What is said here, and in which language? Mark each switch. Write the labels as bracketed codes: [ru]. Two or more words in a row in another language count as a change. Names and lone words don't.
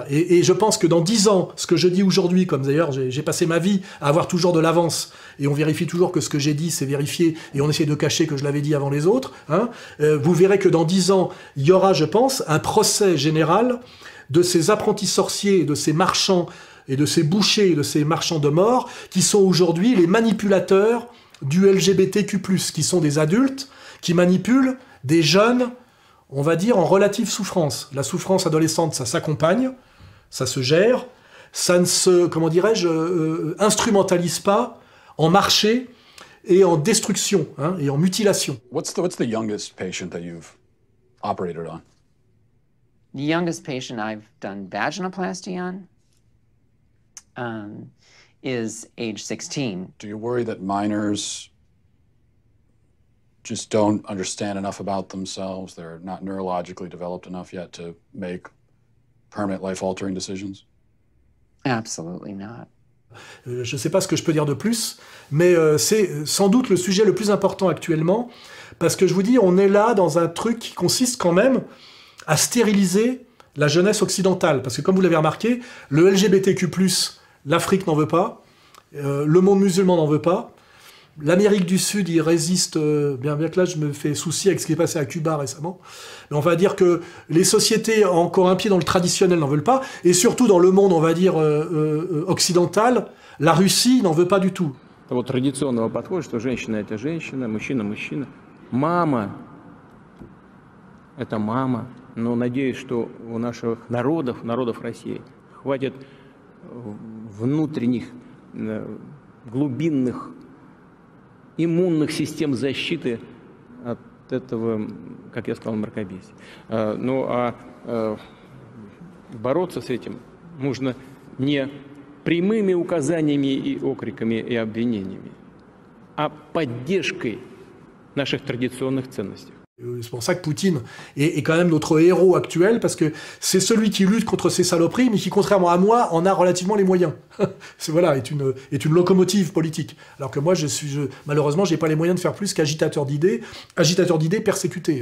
[fr] Et je pense que dans 10 ans, ce que je dis aujourd'hui, comme d'ailleurs j'ai passé ma vie à avoir toujours de l'avance, et on vérifie toujours que ce que j'ai dit, c'est vérifié, et on essaie de cacher que je l'avais dit avant les autres, hein, vous verrez que dans 10 ans, il y aura, je pense, un procès général de ces apprentis sorciers, de ces marchands, et de ces bouchers, et de ces marchands de mort, qui sont aujourd'hui les manipulateurs du LGBTQ+, qui sont des adultes, qui manipulent des jeunes, on va dire, en relative souffrance. La souffrance adolescente, ça s'accompagne, ça se gère, ça ne se, comment dirais-je, instrumentalise pas en marché et en destruction, hein, et en mutilation. [en] What's the youngest patient that you've operated on? The youngest patient I've done vaginoplasty on is age 16. Do you worry that minors just don't understand enough about themselves? They're not neurologically developed enough yet to make permanent life-altering decisions? Absolutely not. [fr] Je ne sais pas ce que je peux dire de plus, mais c'est sans doute le sujet le plus important actuellement, parce que je vous dis, on est là dans un truc qui consiste quand même à stériliser la jeunesse occidentale. Parce que comme vous l'avez remarqué, le LGBTQ+, l'Afrique n'en veut pas, le monde musulman n'en veut pas, l'Amérique du Sud, il résiste, bien que là je me fais souci avec ce qui est passé à Cuba récemment, mais on va dire que les sociétés encore un pied dans le traditionnel n'en veulent pas, et surtout dans le monde, on va dire, occidental, la Russie n'en veut pas du tout. [ru] Вот традиционного подхода, что женщина – это женщина, мужчина – мужчина. Мама – это мама. Но надеюсь, что у наших народов России, хватит внутренних, глубинных, иммунных систем защиты от этого, как я сказал, мракобесия. Ну а бороться с этим нужно не прямыми указаниями и окриками и обвинениями, а поддержкой наших традиционных ценностей. [fr] C'est pour ça que Poutine est quand même notre héros actuel, parce que c'est celui qui lutte contre ces saloperies, mais qui, contrairement à moi, en a relativement les moyens. Voilà, est une locomotive politique. Alors que moi, malheureusement, j'ai pas les moyens de faire plus qu'agitateur d'idées persécuté.